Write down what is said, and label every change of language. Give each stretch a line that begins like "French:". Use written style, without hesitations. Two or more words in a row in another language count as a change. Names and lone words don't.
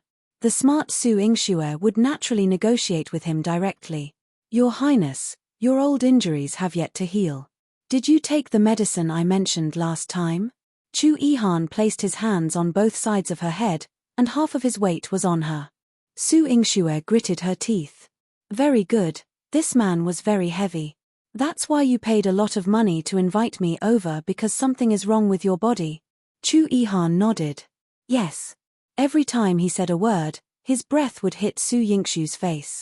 English: The smart Su Yingxue would naturally negotiate with him directly. Your Highness, your old injuries have yet to heal. Did you take the medicine I mentioned last time? Chu Yihan placed his hands on both sides of her head, and half of his weight was on her. Su Yingxue gritted her teeth. Very good, this man was very heavy. That's why you paid a lot of money to invite me over, because something is wrong with your body. Chu Yihan nodded. Yes. Every time he said a word, his breath would hit Su Yingxue's face.